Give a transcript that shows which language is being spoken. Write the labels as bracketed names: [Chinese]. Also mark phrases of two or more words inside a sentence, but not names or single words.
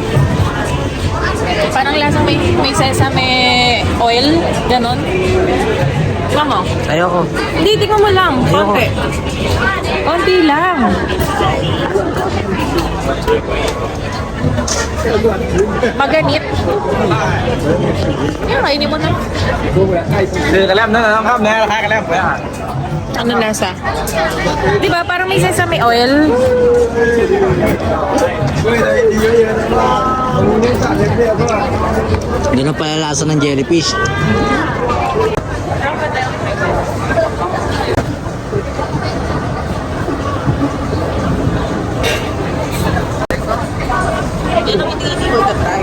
[Filipino] Parang lasang may sesame oil. Ganon. Tingnan mo. Ayoko. Hindi, tingnan mo lang. Konti. Konti lang. Maganit. Yan, kainin mo na. [Thai] คือกระแลมนั่นนะน้องครับเนี่ยราคากระแลมไปอ่ะ [Filipino] Ano lasa? Di ba parang may sesame oil? Ganun pala lasa ng jellyfish. Yan ang hindi ko try.